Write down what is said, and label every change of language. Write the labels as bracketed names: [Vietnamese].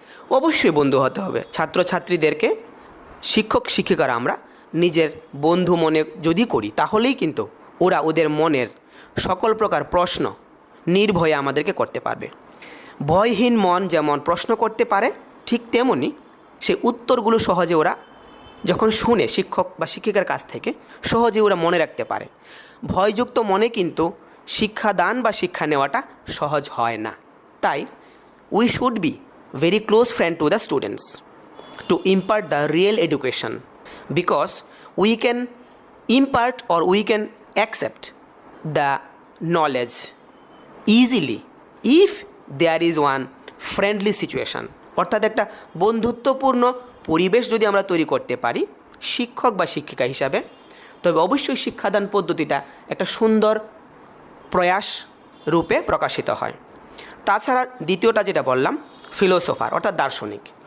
[Bangla] অবশ্যই বন্ধু হতে হবে। ছাত্রছাত্রীদেরকে শিক্ষক শিক্ষিকারা আমরা নিজের বন্ধু মনে যদি করি, তাহলেই কিন্তু ওরা ওদের মনের সকল প্রকার প্রশ্ন নির্ভয়ে আমাদেরকে করতে পারবে। ভয়হীন মন যেমন প্রশ্ন করতে পারে, ঠিক তেমনি সেই উত্তরগুলো সহজে ওরা যখন শুনে শিক্ষক বা শিক্ষিকার কাছ থেকে, সহজে ওরা মনে রাখতে পারে। ভয়যুক্ত মনে কিন্তু শিক্ষাদান বা শিক্ষা নেওয়াটা সহজ হয় না। [English] তাই we should be very close friend to the students to impart the real education, because we can impart or we can accept the knowledge easily if there is one friendly situation। [Bangla] অর্থাৎ একটা বন্ধুত্বপূর্ণ পরিবেশ যদি আমরা তৈরি করতে পারি শিক্ষক বা শিক্ষিকা হিসাবে, তবে অবশ্যই শিক্ষাদান পদ্ধতিটা একটা সুন্দর প্রয়াস রূপে প্রকাশিত হয়। তাছাড়া দ্বিতীয়টা যেটা বললাম, ফিলোসোফার অর্থাৎ দার্শনিক।